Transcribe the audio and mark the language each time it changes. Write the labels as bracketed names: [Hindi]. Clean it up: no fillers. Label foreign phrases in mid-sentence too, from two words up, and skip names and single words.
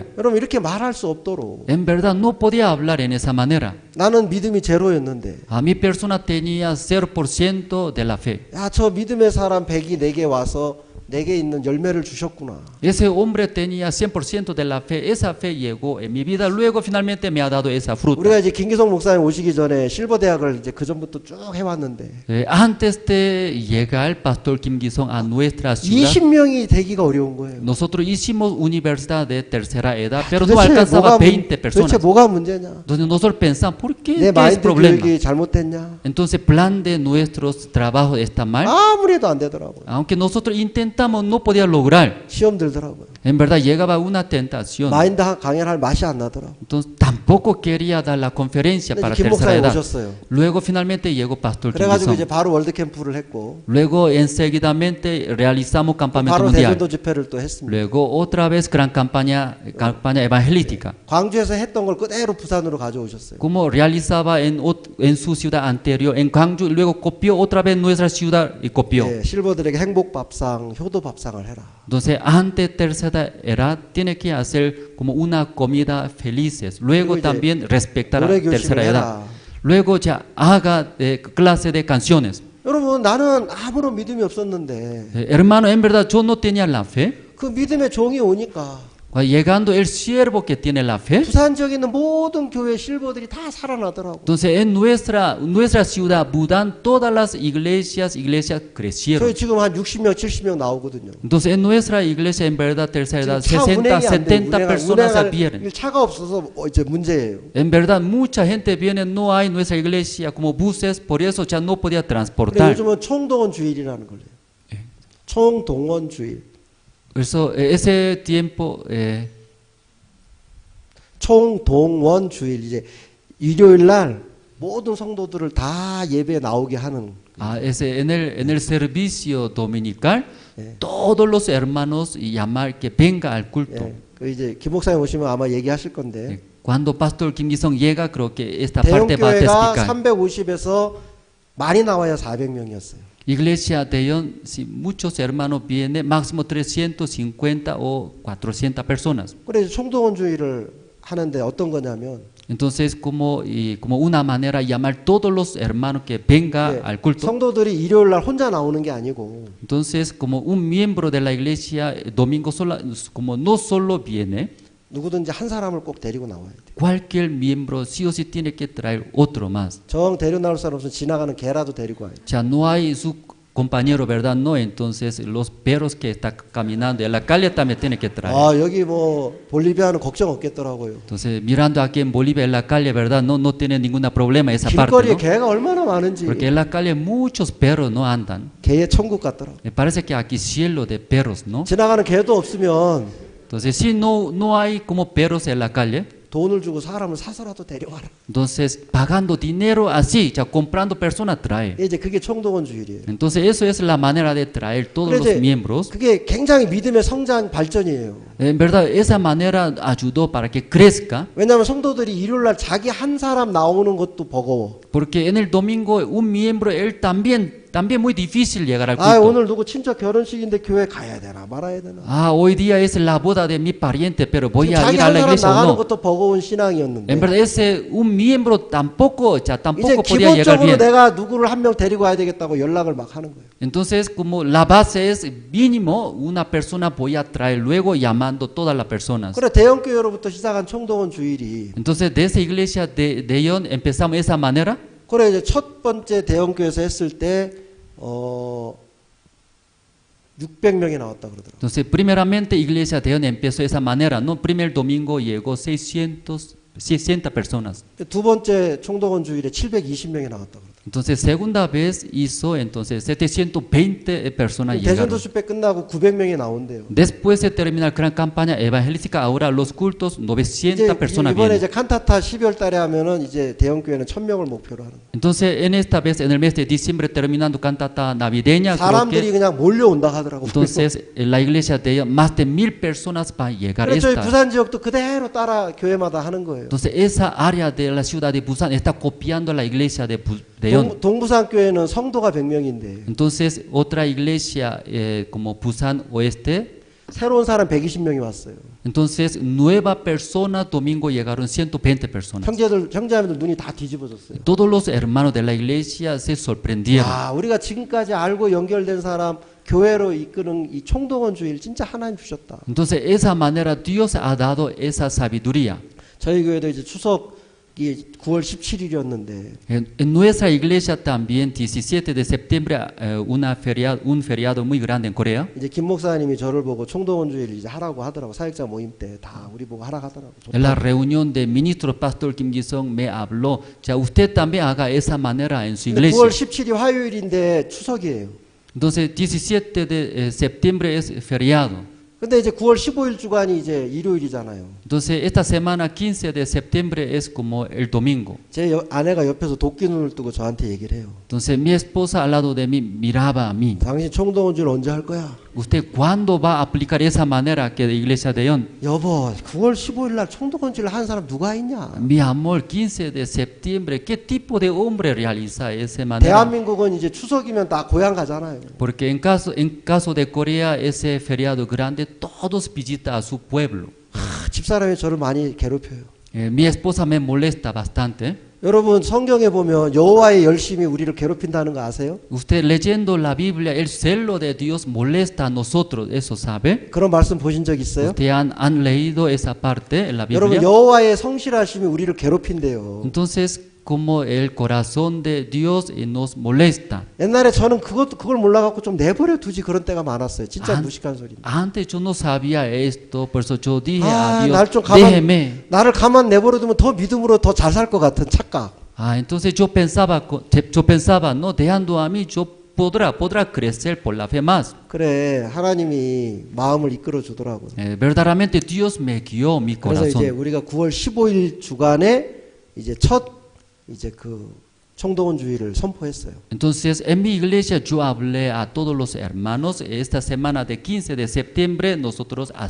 [Korean] 여러분 이렇게 말할 수 없도록 [Spanish] En verdad no podía hablar en esa manera. [Korean] 나는 믿음이 제로였는데 [Spanish] Mi persona tenía 0% de la fe. [Korean] 야, 저 믿음의 사람 100이 내게 와서 내게 있는 열매를 주셨구나. [Spanish] Ese hombre tenía 100% de la fe. Esa fe llegó en mi vida. Luego finalmente me ha dado esa fruta. [Korean] 우리가 이제 김기성 목사님 오시기 전에 실버 대학을 이제 그 전부터 쭉 해왔는데 [Spanish] Antes de llegar Pastor Kim Gi-sung a nuestra ciudad, [Korean] 20명이 되기가 어려운 거예요. [Spanish] nosotros hicimos universidad de tercera edad, pero no [Korean] 도대체 [Spanish] alcanzaba 20 personas. [Korean] 도대체 뭐가 문제냐? [Spanish] Entonces nosotros pensamos, ¿por qué? [Korean] 내 [Spanish] ¿Qué es [Korean] 마인드 [Spanish] problema? [Korean] 교육이 잘못됐냐? [Spanish] Entonces plan de nuestros trabajos está mal. [Korean] 아무리 해도 안 되더라고요. [Spanish] Aunque nosotros intentamos, no podía lograr. [Korean] 시험 들더라고요. [Spanish] En verdad llegaba una tentación. [Korean] 마인드 강연을 할 맛이 안 나더라고요. [Spanish] Entonces tampoco quería dar la conferencia [Korean] 근데 [Spanish] para [Korean] 김 [Spanish] tercera [Korean] 목사님 [Spanish] edad. [Korean] 오셨어요. [Spanish] Luego finalmente llegó Pastor Kim [Korean] 그래가지고 이제 [Spanish] Gi-sung. [Korean] 바로 월드 캠프를 했고 [Spanish] Luego enseguidamente realizamos campamento [Korean] 바로 [Spanish] mundial. [Korean] 대전도 집회를 또 했습니다. [Spanish] Luego otra vez gran campaña evangelística. [Korean] 광주에서 했던 걸 그대로 부산으로 가져오셨어요. [Spanish] Como realizaba en su ciudad anterior, en Gwangju, luego copió otra vez nuestra ciudad y copió. [Korean] 예, 실버들에게 행복 밥상, 효도 밥상을 해라. [Spanish] Entonces, antes tercera edad, tiene que hacer como una comida felices. Luego [Korean] 이제 [Spanish] también respetar a [Korean] 노래 교실을 [Spanish] tercera edad. [Korean] 해라. [Spanish] Luego ya haga clase de canciones. [Korean] 여러분 나는 아무런 믿음이 없었는데 [Spanish] Hermano, en verdad yo no tenía la fe. [Korean] 그 믿음의 종이 오니까 [Spanish] Llegando el siervo que tiene la fe. [Korean] 부산 지역에 있는 모든 교회 실버들이 다 살아나더라고. [Spanish] Entonces en nuestra ciudad, Budán, todas las iglesias crecieron. [Korean] 저희 지금 한 60명, 70명 나오거든요. [Spanish] Entonces en nuestra iglesia, en verdad, tercera edad, [Korean] 지금 차 [Spanish] 60, [Korean] 운행이 안 돼. [Spanish] 70 personas vienen. [Korean] 운행할 차가 없어서 이제 문제예요. [Spanish] En verdad, mucha gente viene, no hay nuestra iglesia como buses, por eso ya no podía [Korean] 근데 [Spanish] transportar. [Korean] 요즘은 총동원 주일이라는 걸 해요. 총동원 주일. 그래서 [Spanish] ese tiempo [Korean] 총동원 주일 이제 일요일 날 모든 성도들을 다 예배에 나오게 하는. [Spanish] en el servicio dominical, todos los hermanos llamar que venga al culto. [Korean] 예, 그 이제 김 목사님 오시면 아마 얘기하실 건데. [Spanish] Cuando Pastor Kim Gi-sung llega, creo que esta parte va a [Korean] 대형교회가 [Spanish] explicar. [Korean] 350에서 많이 나와야 400명이었어요. [Spanish] Iglesia de León, si muchos hermanos vienen, máximo 350 o 400 personas. [Korean] 그래서 총동원 주일을 하는데 어떤 거냐면 [Spanish] Entonces, como una manera de llamar todos los hermanos que venga [Korean] 예, [Spanish] al culto. [Korean] 성도들이 일요일 날 혼자 나오는 게 아니고 [Spanish] Entonces, como un miembro de la iglesia, domingo como no solo viene, [Korean] 누구든지 한 사람을 꼭 데리고 나와야 돼. [Spanish] cualquier miembro sí o sí tiene que traer otro más. [Korean] 정 데리고 나올 사람 없으면 지나가는 개라도 데리고 와야 돼. [Spanish] Ya no hay su compañero, ¿verdad? No, entonces los perros que están caminando en la calle también tiene que traer. [Korean] 아 여기 뭐 볼리비아는 걱정 없겠더라고요. [Spanish] Entonces, mirando aquí en Bolivia, en la calle, ¿verdad? No tiene ningún problema esa parte, [Korean] 길거리에 [Spanish] ¿no? [Korean] 개가 얼마나 많은지 [Spanish] Porque en la calle muchos perros no andan. [Korean] 개의 천국 같더라고. [Spanish] Me parece que aquí cielo de perros, ¿no? [Korean] 지나가는 개도 없으면 [Spanish] Entonces, si no hay como perros en la calle, [Korean] 돈을 주고 사람을 사서라도 데려와라. [Spanish] entonces pagando dinero así, ya comprando personas trae. [Korean] 이제 그게 총동원 주일이에요. [Spanish] Entonces, eso es la manera de traer todos [Korean] 그래, [Spanish] los [Korean] 이제 [Spanish] miembros. [Korean] 그게 굉장히 믿음의 성장 발전이에요. [Spanish] En verdad, esa manera ayudó para que crezca. [Korean] 왜냐하면 성도들이 일요일 날 자기 한 사람 나오는 것도 버거워. [Spanish] Porque en el domingo un miembro, él también muy difícil llegar al 아 culto. [Korean] 오늘 누구 친척 결혼식인데 교회 가야 되나 말아야 되나. [Spanish] Hoy día es la boda de mi pariente, pero voy a [Korean] 자기 [Spanish] ir a [Korean] 한 [Spanish] la [Korean] 사람 [Spanish] iglesia o [Korean] 나가는 [Spanish] no. [Korean] 것도 버거운 신앙이었는데. [Spanish] En verdad, un miembro tampoco [Korean] 이제 [Spanish] podía llegar [Korean] 기본적으로 [Spanish] bien. [Korean] 내가 누구를 한 명 데리고 와야 되겠다고 연락을 막 하는 거예요. [Spanish] Entonces, como la base es mínimo, una persona voy a traer luego llamando todas las personas. [Korean] 그래 대형 교회로부터 시작한 총동원 주일이. [Spanish] Entonces, de esa iglesia de León empezamos de esa manera. [Korean] 그래 이제 첫 번째 대형 교회에서 했을 때 600명이 나왔다 그러더라고요. [Spanish] Entonces, primeramente, iglesia de León empezó de esa manera. No, primer domingo llegó 600 personas. [Korean] 두 번째 총동원 주일에 720명이 나왔다 그러더라고요. [Spanish] Entonces, segunda vez hizo, entonces 720 personas llegaron. [Korean] 대전도 집회 끝나고 900명이 나온대요. [Spanish] Después de terminar la gran campaña evangelística, ahora los cultos, 900 personas [Korean] 이번에 [Spanish] vienen. [Korean] 이제 칸타타 12월 달에 하면은 이제 대형 교회는 1000명을 목표로 하는. [Spanish] Entonces, en esta vez, en el mes de diciembre, terminando cantata navideña, creo [Korean] 사람들이 [Spanish] que, [Korean] 그냥 몰려온다 하더라고요. [Spanish] entonces, en la iglesia de ella, más de 1000 personas van a llegar. [Korean] 그래서 저희 [Spanish] Esta. [Korean] 부산 지역도 그대로 따라 교회마다 하는 거예요. [Spanish] Entonces, esa área de la ciudad de Busan está copiando la iglesia de Yeon. [Korean] 동부산 교회는 성도가 100명인데 [Spanish] Entonces, otra iglesia como Busan Oeste, [Korean] 새로운 사람 120명이 왔어요. [Spanish] entonces, nueva persona, domingo llegaron 120 personas. [Korean] 형제자매들 눈이 다 뒤집어졌어요. [Spanish] Todos los hermanos de la iglesia se sorprendieron. [Korean] 아, 우리가 지금까지 알고 연결된 사람 교회로 이끄는 이 총동원 주의를 진짜 하나님 주셨다. [Spanish] Entonces, esa manera Dios ha dado esa sabiduría. [Korean] 저희 교회도 이제 추석이 9월 17일이었는데 [Spanish] En nuestra iglesia también, 17 de septiembre, un feriado muy grande en Corea. [Korean] 이제 김 목사님이 저를 보고 총동원 주의를 이제 하라고 하더라고. 사역자 모임 때 다 우리 보고 하라 하더라고. [Spanish] En la reunión de ministro pastor Kim Ji-sung me habló, ya usted también haga esa manera en su [Korean] 근데 [Spanish] iglesia. [Korean] 9월 17일이 화요일인데 추석이에요. [Spanish] Entonces, 17 de septiembre es feriado. [Korean] 근데 이제 9월 15일 주간이 이제 일요일이잖아요. [Spanish] Entonces, esta semana 15 de septiembre es como el domingo. [Korean] 제 아내가 옆에서 도끼 눈을 뜨고 저한테 얘기를 해요. [Spanish] Entonces, mi esposa al lado de mí miraba a mí. [Korean] 당신 총동원 주의를 언제 할 거야? [Spanish] ¿Usted cuándo va a aplicar esa manera que de iglesia de Yeon? [Korean] 여보, 9월 15일 날 총동원 주의를 하는 사람 누가 있냐? [Spanish] Mi amor, 15 de septiembre, ¿qué tipo de hombre realiza esa manera? [Korean] 대한민국은 이제 추석이면 다 고향 가잖아요. [Spanish] Porque en caso de Corea, ese feriado grande, todos visitan a su pueblo. [Korean] 집사람이 저를 많이 괴롭혀요. [Spanish] Mi esposa me molesta bastante. [Korean] 여러분 성경에 보면 여호와의 열심이 우리를 괴롭힌다는 거 아세요? [Spanish] Usted leyendo la Biblia, el celo de Dios molesta a nosotros, ¿eso sabe? [Korean] 그런 말씀 보신 적 있어요? [Spanish] ¿Usted han leído esa parte en la [Korean] 여러분 [Spanish] Biblia? [Korean] 여호와의 성실하심이 우리를 괴롭힌대요. [Spanish] Entonces, como el corazón de Dios nos molesta. [Korean] 옛날에 저는 그걸 몰라갖고 좀 내버려 두지 그런 때가 많았어요. 진짜 안- 무식한 소리인데. [Spanish] Antes yo no sabía esto, por eso yo dije 아, a Dios, [Korean] 날 좀 [Spanish] déjeme. [Korean] 나를 가만 내버려 두면 더 믿음으로 더 잘 살 것 같은 착각. [Spanish] Entonces yo pensaba, no, dejando a mí, yo podrá crecer por la fe más. [Korean] 그래, 하나님이 마음을 이끌어 주더라고요. [Spanish] Verdaderamente Dios me guió mi [Korean] 그래서 이제 [Spanish] corazón. [Korean] 우리가 9월 15일 주간에 이제 첫 이제 그 총동원 주의를 선포했어요. [Spanish] Entonces en mi iglesia yo hablé a todos los hermanos, esta semana de 15 de septiembre nosotros [Korean] 근데